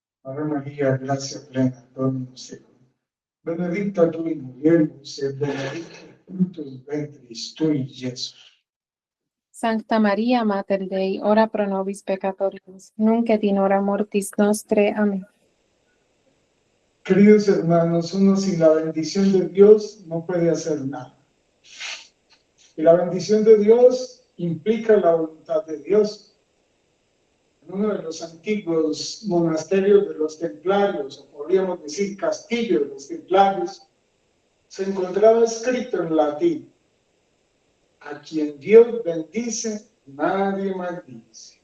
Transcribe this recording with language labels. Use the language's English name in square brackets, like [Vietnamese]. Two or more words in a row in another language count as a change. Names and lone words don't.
[Latin] Ave María, gracia plena, Dominus tecum. Benedicta tu in mulieribus et benedictus fructus ventris tui, Iesus. Sancta Maria, Mater Dei, ora pro nobis peccatoribus, nunc et in hora mortis nostre. [Spanish] Amén. Queridos hermanos, uno sin la bendición de Dios no puede hacer nada. Y la bendición de Dios implica la voluntad de Dios. En uno de los antiguos monasterios de los templarios, o podríamos decir castillo de los templarios, se encontraba escrito en latín: a quien Dios bendice, nadie maldice.